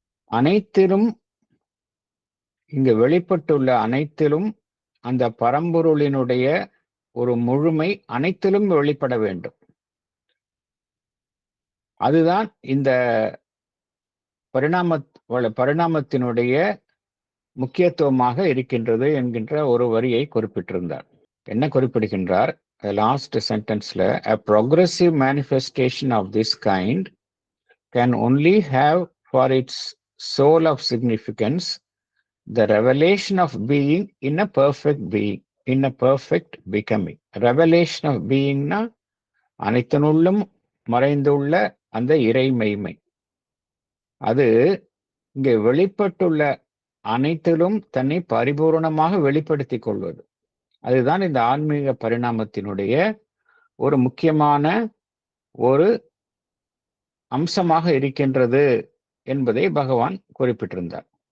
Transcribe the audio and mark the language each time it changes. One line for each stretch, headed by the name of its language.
Tamil: அனைத்திலும் இங்கு வெளிப்பட்டுள்ள அனைத்திலும் அந்த பரம்பொருளினுடைய ஒரு முழுமை அனைத்திலும் வெளிப்பட வேண்டும். அதுதான் இந்த பரிணாமத்தினுடைய முக்கியத்துவமாக இருக்கின்றது என்கின்ற ஒரு வரியை குறிப்பிட்டிருந்தார். என்ன குறிப்பிடுகின்றார் last சென்டென்ஸ்ல,
English: a progressive manifestation of this kind can only have for its soul of significance the revelation of being in a perfect being, in a perfect becoming. Revelation of being
Tamil: na அனைத்தினுள்ளும் மறைந்துள்ள அந்த இறைமைமை. அது இங்கே வெளிப்பட்டுள்ள அனைத்திலும் தன்னை பரிபூரணமாக வெளிப்படுத்திக் கொள்வது. அதுதான் இந்த ஆன்மீக பரிணாமத்தினுடைய ஒரு முக்கியமான ஒரு அம்சமாக இருக்கின்றது என்பதை பகவான் குறிப்பிட்டிருந்தார்.